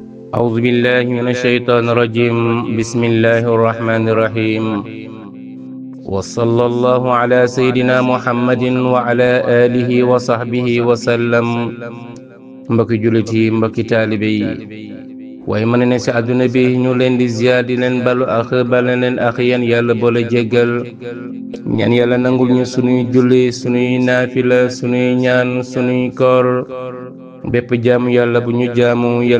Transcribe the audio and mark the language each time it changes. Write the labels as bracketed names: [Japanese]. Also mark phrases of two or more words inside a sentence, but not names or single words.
[Arabic] أعوذ بالله من الشيطان الرجيم بسم الله الرحمن الرحيم وصلى الله على سيدنا محمد وعلى آله وصحبه وسلم [Wolof] mbokki jullit yi mbokki taalibe yi waaye mën ne ci àdduna bi ñu leen di ziyaar di leen balu ak bale leen ak yan yàlla boole jéggal ñaan yàlla nangul ñu sunuy julli sunuy naafila sunuy ñaan sunuy koor bépp jaamu yàlla bu ñu jaamu yal